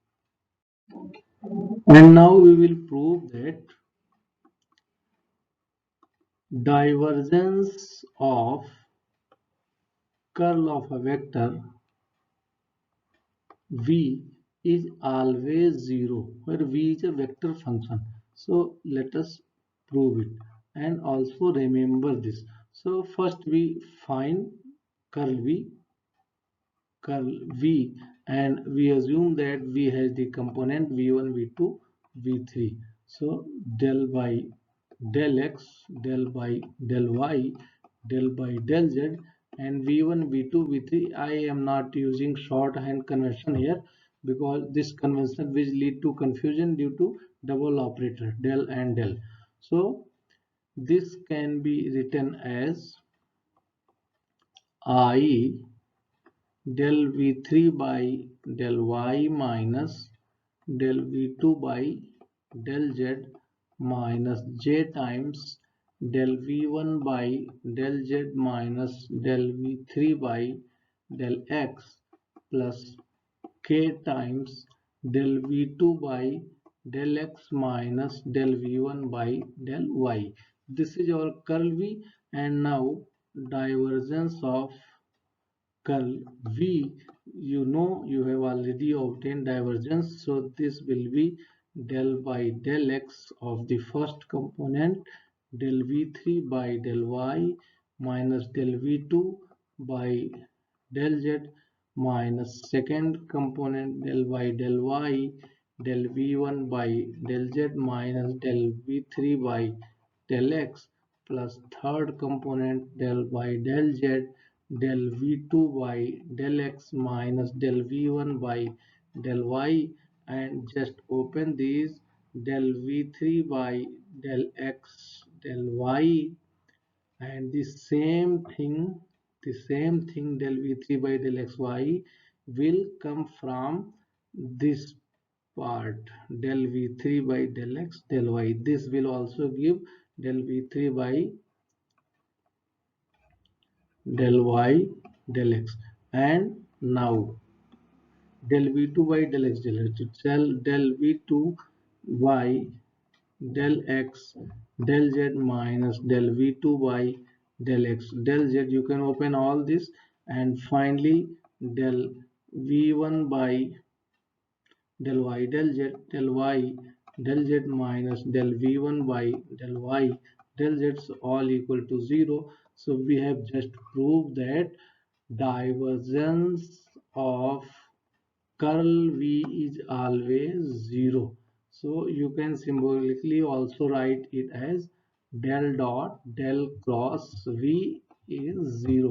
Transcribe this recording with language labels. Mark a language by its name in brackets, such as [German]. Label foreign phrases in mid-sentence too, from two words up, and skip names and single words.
[English] And now we will prove that divergence of curl of a vector v is always zero, where v is a vector function. So let us prove it, and also remember this. So first we find curl curl v, and we assume that v has the component v1 v2 v3, so del by del x, del by del y, del by del z, and v1 v2 v3. I am not using shorthand convention here because this convention will lead to confusion due to double operator del and del. So this can be written as I del v3 by del y minus del v2 by del z minus j times del v1 by del z minus del v3 by del x plus k times del v2 by del x minus del v1 by del y. This is our curl v, and now divergence of curl v, you know you have already obtained divergence, so this will be del by del x of the first component, del v3 by del y minus del v2 by del z minus second component del by del y del v1 by del z minus del v3 by del x plus third component del by del z del v2 by del x minus del v1 by del y, and just open these del v3 by del x del y, and the same thing del v3 by del xy will come from this part del v3 by del x del y. This will also give del v3 by del y del x, and now del v2 by del x del v2 by del x del z minus del v2 by del x del z. You can open all this, and finally del v1 by del y del y del z minus del v1 by del y del z all equal to 0. So we have just proved that divergence of curl v is always 0. So you can symbolically also write it as del dot del cross v is 0.